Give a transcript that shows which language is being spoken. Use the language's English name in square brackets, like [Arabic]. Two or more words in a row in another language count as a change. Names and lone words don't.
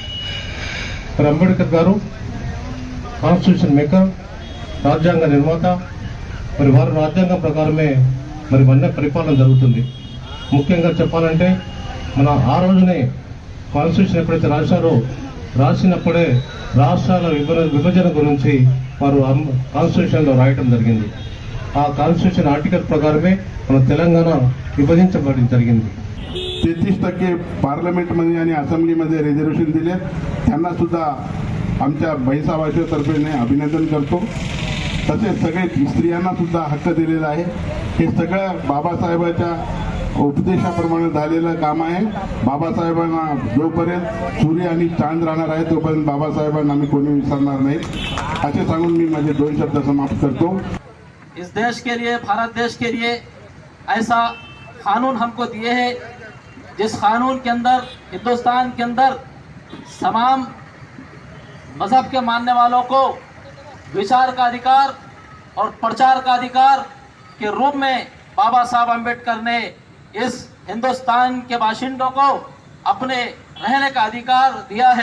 [Telugu] మరి అంబేద్కర్ గారు [English] constitution maker, [Telugu] రాజ్యాంగ నిర్మాత, మరి వారి రాజ్యాంగం ప్రకారమే మరి మన పరిపాలన జరుగుతుంది. ముఖ్యంగా చెప్పాలంటే మన ఆ రోజునే కాన్స్టిట్యూషన్ ఎప్పుడైతే రాసినప్పుడే రాష్ట్రాల విభజన గురించి వారు కాన్స్టిట్యూషన్లో రాయటం జరిగింది. ఆ [English] constitution article [Telugu] प्रकारे మన తెలంగాణ విభజించబడి జరిగింది. [Marathi] 33% पार्लमेंटमध्ये आणि असेंब्लीमध्ये रिझर्वेशन दिले. त्यांना सुद्धा आमच्या भैंसा भाषेतर्फे अभिनंदन करतो. तसेच सगळे स्त्रियांना सुद्धा हक्क दिलेला आहे. हे सगळं बाबासाहेबांच्या उपदेशाप्रमाणे झालेलं काम आहे. बाबासाहेबांना जोपर्यंत सूर्य आणि चांद राहणार आहे तोपर्यंत बाबासाहेबांना आम्ही कोणी विसरणार नाही असे सांगून मी माझे 2 शब्द समाप्त करतो. [Hindi] इस देश के लिए, भारत देश के लिए ऐसा कानून हमको दिए हैं जिस कानून के अंदर हिंदुस्तान के अंदर तमाम मज़हब के मानने वालों को विचार का अधिकार और प्रचार का अधिकार के रूप में बाबा साहब अम्बेडकर ने इस हिंदुस्तान के बाशिंदों को अपने रहने का अधिकार दिया है।